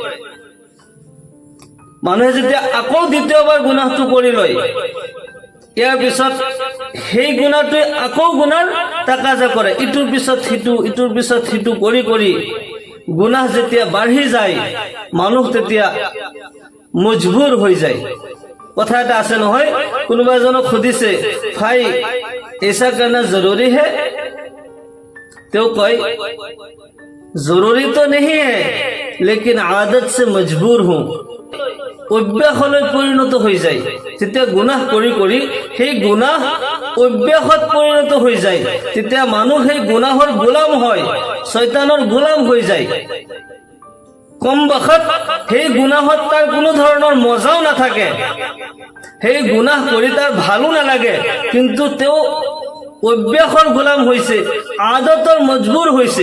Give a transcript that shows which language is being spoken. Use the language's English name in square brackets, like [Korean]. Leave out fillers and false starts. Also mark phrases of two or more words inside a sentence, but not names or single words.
[Assamese] মানুহে যেতিয়া আকৌ দ্বিতীয়বাৰ গুনাহটো কৰি লয়, ইয়াৰ পিছত সেই গুনাহটোৱে আকৌ গুনাহৰ তাকাজা কৰে, ইটোৰ পিছত সিটো ইটোৰ পিছত সিটো কৰি কৰি গুনাহ যেতিয়া বাঢ়ি যায়, মানুহ তেতিয়া মজবুৰ হৈ যায়। কথা এটা আছে নহয়, কোনোবা এজনক সুধিছে, ভাই [Hindi] ऐसा करना जरूरी है? तो कहे जरूरी तो नहीं है, लेकिन आदत से मजबूर हूं। [Assamese] অভ্যাসলৈ পৰিণত হৈ যায়। যেতিয়া গুনাহ কৰি কৰি সেই গুনাহ অভ্যাসত পৰিণত হৈ যায়, তেতিয়া মানুহ সেই গুনাহৰ গোলাম হয়, শয়তানৰ গোলাম হৈ যায়। কম বখত সেই গুনাহত তাৰ কোনো ধৰণৰ মজাও নাথাকে, সেই গুনাহ কৰি তাৰ ভালো নালাগে, কিন্তু তেওঁ অভ্যাসৰ গোলাম হৈছে, আদতৰ মজবুৰ হৈছে।